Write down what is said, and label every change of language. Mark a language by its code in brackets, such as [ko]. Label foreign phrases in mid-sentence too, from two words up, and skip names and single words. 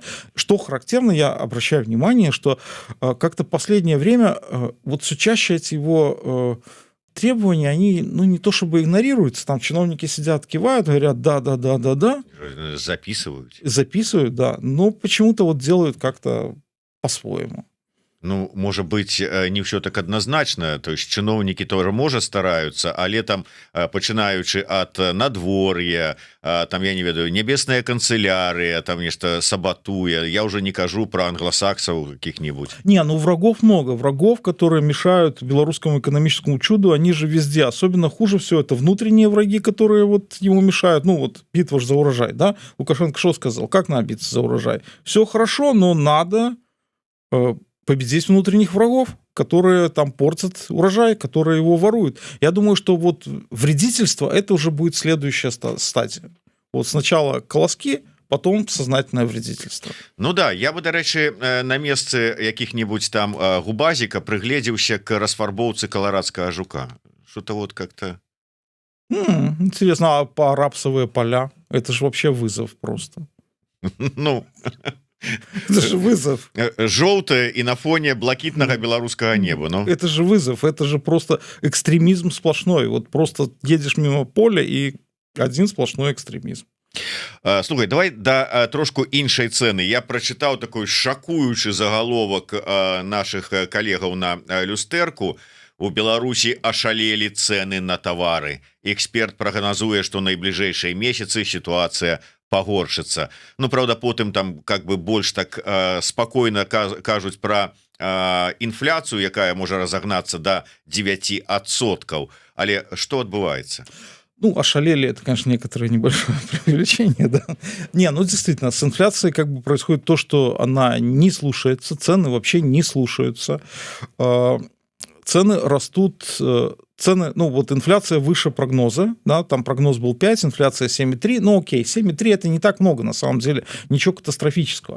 [ru] Что характерно, я обращаю внимание, что как-то в последнее время вот все чаще эти его требования, они, ну, не то чтобы игнорируются, там чиновники сидят, кивают, говорят, да, записывают, да, но почему-то вот делают как-то по-своему. Ну, может быть, не все так однозначно, то есть [be] чыноўнікі тоже можа стараются, але там пачынаючы от надвор'я, там, я не ведаю, небесная канцелярия, там нешта сабатуе, я уже не кажу [ru] про англосаксов каких-нибудь. Не, ну врагов много, врагов, которые мешают белорусскому экономическому чуду, они же везде, особенно хуже все это внутренние враги, которые вот ему мешают, ну вот битва ж за урожай, да, Лукашенко что сказал, как надо биться за урожай? Все хорошо, но надо победить внутренних врагов, которые там портят урожай, которые его воруют. Я думаю, что вот вредительство, это уже будет следующая стадия. Вот сначала колоски, потом сознательное вредительство. Ну да, я бы, [be] дарэчы, на месцы каких-нибудь там губазіка прыгледзеўся к расфарбоўцы каларадскага жука. [ru] Что-то вот как-то... Интересно, а по рапсовые поля? Это же вообще вызов просто. Ну... Это же вызов. Желтое и на фоне блакитного белорусского неба. Ну. Это же вызов, это же просто экстремизм сплошной. Вот просто едешь мимо поля и один сплошной экстремизм. [be] Слухай, давай да трошку іншай цэны. Я прачытаў такой шакуючы загаловак наших калегаў на люстэрку. У Беларусі ашалелі цэны на тавары. Эксперт прагназуе, што найбліжэйшыя месяцы сітуацыя пагоршыцца. Ну, правда, потым там как бы больш так спакойна кажуць пра інфляцыю, якая можа разагнацца до 9%. Але што адбываецца? [ru] Ну, ошалели, это, конечно, некоторое небольшое преувеличение, да. Не, ну, действительно, с инфляцией как бы происходит то, что она не слушается, цены вообще не слушаются. Цены растут, ну вот инфляция выше прогноза, да, там прогноз был 5, инфляция 7,3, ну окей, 7,3 это не так много на самом деле, ничего катастрофического.